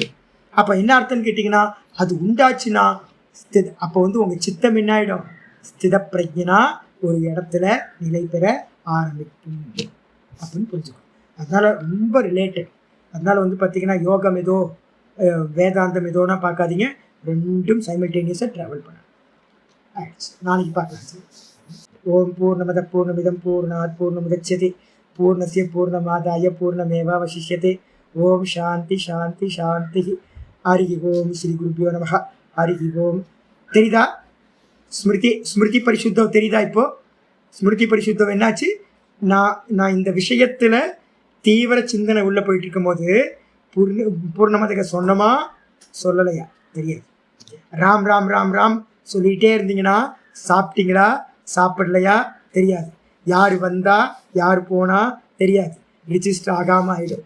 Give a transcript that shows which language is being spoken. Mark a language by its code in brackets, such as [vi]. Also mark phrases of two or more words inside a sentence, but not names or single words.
[ta] அப்போ என்ன அர்த்தம்னு கேட்டிங்கன்னா, அது உண்டாச்சுன்னா அப்போ வந்து உங்கள் சித்தம் என்ன ஆகிடும், [sa] स्थित प्रज्ञा [ta] ஒரு இடத்துல நிலை பெற ஆரம்பிக்கும் அப்படின்னு புரிஞ்சுக்கணும். அதனால ரொம்ப ரிலேட்டட். அதனால வந்து பார்த்தீங்கன்னா யோகம் ஏதோ வேதாந்தம் ஏதோனா பார்க்காதீங்க, ரெண்டும் சைமல்டேனியஸாக ட்ராவல் பண்ண ஆயிடுச்சு. நாளைக்கு பார்க்கலாம். [sa] ॐ पूर्णमदः पूर्णमिदं पूर्णात् पूर्णमुदच्यते पूर्णस्य पूर्णमादाय पूर्णमेवावशिष्यते. ॐ शान्ति शान्ति शान्ति हरि ॐ श्री गुरुभ्यो नमः. हरि ॐ. [ta] தெரியுதா ஸ்மிருதி பரிசுத்தம் தெரியுதா? இப்போ ஸ்மிருதி பரிசுத்தம் என்னாச்சு, நான் இந்த விஷயத்துல தீவிர சிந்தனை உள்ள போயிட்டு இருக்கும் போது பூர்ணமதக சொன்னமா சொல்லலையா தெரியாது. ராம் ராம் ராம் ராம் சொல்லிகிட்டே இருந்தீங்கன்னா சாப்பிட்டீங்களா சாப்பிடலையா தெரியாது, யார் வந்தா யார் போனா தெரியாது, ரிஜிஸ்டர் ஆகாமல் ஆகிடும்.